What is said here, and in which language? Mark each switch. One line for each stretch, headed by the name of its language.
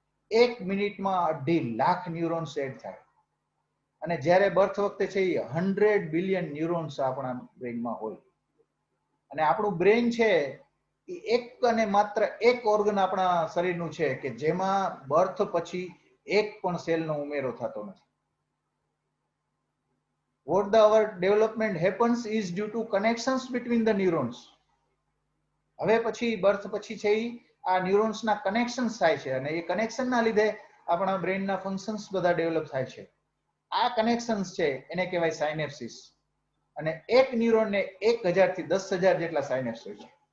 Gujarati: 1 મિનિટમાં 2.5 lakh neurons add થાય. અને જ્યારે બર્થ વખતે છે એ 100 બિલિયન ન્યુરોન્સ આપણા બ્રેનમાં હોય. અને આપણું બ્રેન છે એ એક અને માત્ર એક ઓર્ગન આપણા શરીરનું છે કે જેમાં બર્થ પછી એક પણ સેલનો ઉમેરો થતો નથી.
English: What our development happens is due to connections between the neurons.
Gujarati: હવે પછી બર્થ પછી છે આ ન્યુરોન્સના કનેક્શન્સ થાય છે અને એ કનેક્શનના લીધે આપણા બ્રેનના ફંક્શન્સ બધા ડેવલપ થાય છે. આ કનેક્શન્સ છે એને કહેવાય સાયનેપ્સિસ. અને એક ન્યુરોનને 1000 થી 10,000 જેટલા સાયનેપ્સ હોય છે.